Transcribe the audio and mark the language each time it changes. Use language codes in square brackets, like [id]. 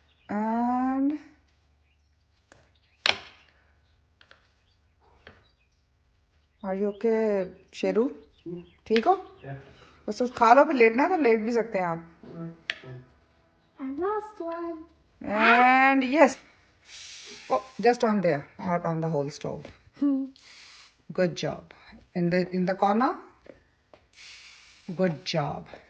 [en] And are you okay, Sheru? [hi] ठीक हो? बस खा लो, फिर लेटना है तो लेट भी सकते हैं आप। [en] I lost one. And yes. Oh, just on there, not on the whole stove. Good job. In the corner. Good job.